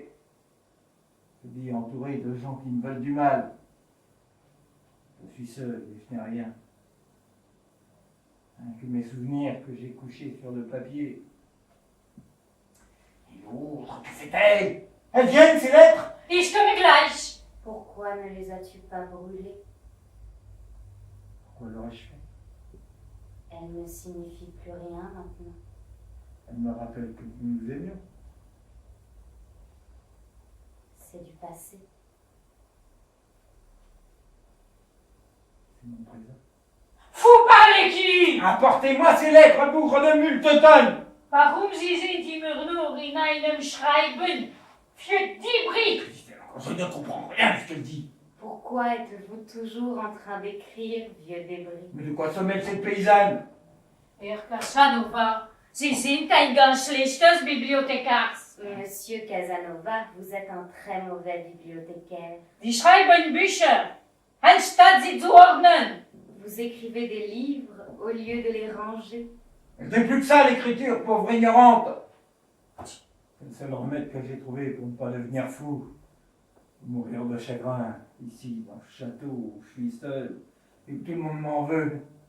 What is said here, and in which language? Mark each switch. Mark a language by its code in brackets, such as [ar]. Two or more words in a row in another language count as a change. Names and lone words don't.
[fr] Je vis entouré de gens qui me veulent du mal. Je suis seul et je n'ai rien. Rien que mes souvenirs que j'ai couchés sur le papier. Et l'autre, que fait-elle? Elles viennent, ces lettres? [de] Ich komme gleich. [fr] Pourquoi ne les as-tu pas brûlées? Pourquoi l'aurais-je fait? Elles ne signifient plus rien maintenant. Elle me rappelle que nous nous aimions. C'est du passé. C'est mon présent. Vous parlez qui? Apportez-moi ces lettres, bougre de Multeton! [de] Warum Sie sind immer nur in einem Schreiben für die Brief? [fr] Je ne comprends rien de ce qu'elle dit. Pourquoi êtes-vous toujours en train d'écrire, vieux débris? Mais de quoi se mêle cette paysanne? [de] Herr Casanova, Sie sind ein ganz schlechtes Bibliothekars. [fr] Monsieur Casanova, vous êtes un très mauvais bibliothécaire. [de] Die schreiben Bücher, anstatt sie zu ordnen. [fr] Vous écrivez des livres au lieu de les ranger. Ce n'est plus que ça, l'écriture, pauvre ignorante. C'est le seul remède que j'ai trouvé pour ne pas devenir fou. Mourir de chagrin, ici, dans ce château où je suis seul, et que tout le monde m'en veut.